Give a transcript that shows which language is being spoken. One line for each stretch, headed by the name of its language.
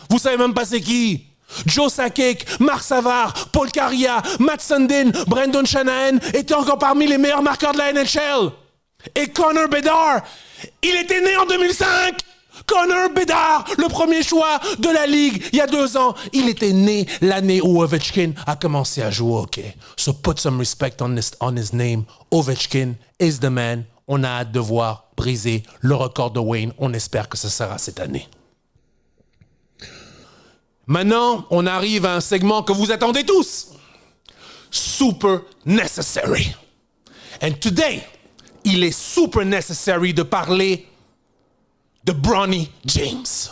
French: Vous savez même pas c'est qui? Joe Sakic, Marc Savard, Paul Kariya, Matt Sundin, Brendan Shanahan étaient encore parmi les meilleurs marqueurs de la NHL. Et Connor Bedard, il était né en 2005. Connor Bedard, le premier choix de la Ligue il y a 2 ans. Il était né l'année où Ovechkin a commencé à jouer au hockey.
English: So put some respect on his name. Ovechkin is the man.
French: On a hâte de voir briser le record de Wayne. On espère que ce sera cette année. Maintenant, on arrive à un segment que vous attendez tous.
English: Super necessary. And today,
French: il est super necessary de parler de Bronny James.